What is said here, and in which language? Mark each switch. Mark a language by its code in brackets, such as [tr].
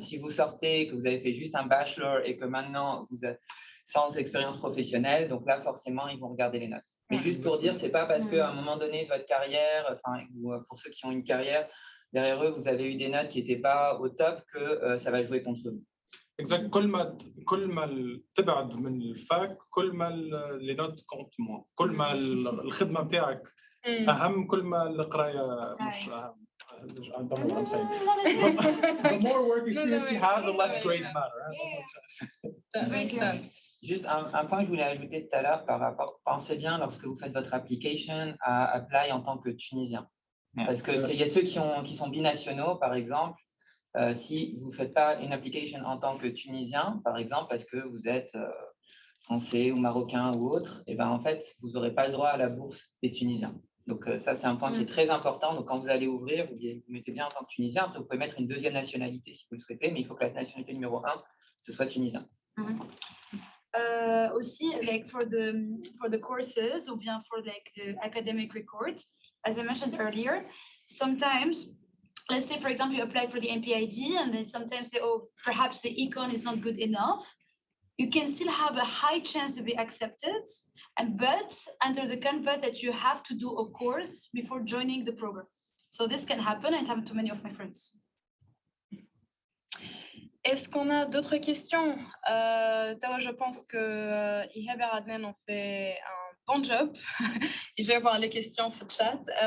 [fr] Si vous sortez, que vous avez fait juste un bachelor et que maintenant, vous êtes sans expérience professionnelle, donc là, forcément, ils vont regarder les notes. Mais juste pour dire, ce n'est pas parce qu'à un moment donné de votre carrière, ou pour ceux qui ont une carrière, derrière eux, vous avez eu des notes qui n'étaient pas au top, que ça va jouer contre vous. Exact. [ar] كل ما تبعد من الفاك كل ما [fr] les notes comptent moins. [ar] كل ما الخدمة بتاعك أهم كل ما القراية مش أهم. [en] I don't know what I'm saying. The more work experience you have, the less grades matter. That makes sense. [fr] Juste un point que je voulais ajouter tout à l'heure par rapport, pensez bien lorsque vous faites votre application à apply en tant que Tunisien. Parce que il y a ceux qui sont binationaux, par exemple. Si vous ne faites pas une application en tant que Tunisien, par exemple, parce que vous êtes français ou marocain ou autre, et ben en fait, vous n'aurez pas le droit à la bourse des Tunisiens. Donc ça, c'est un point qui est très important. Donc quand vous allez ouvrir, vous mettez bien en tant que Tunisien. Après, vous pouvez mettre une deuxième nationalité si vous le souhaitez, mais il faut que la nationalité numéro 1, ce soit Tunisien. [en] Aussi, like for the courses or bien for like the academic record, as I mentioned earlier, sometimes, let's say, for example, you apply for the Mpid and then sometimes say, oh, perhaps the econ is not good enough. You can still have a high chance to be accepted, but under the caveat that you have to do a course before joining the program. So this can happen and happened to many of my friends. [fr] Est-ce qu'on a d'autres questions? Je pense que Ihab et Adnan ont fait un bon job. Je vais voir les questions sur le chat.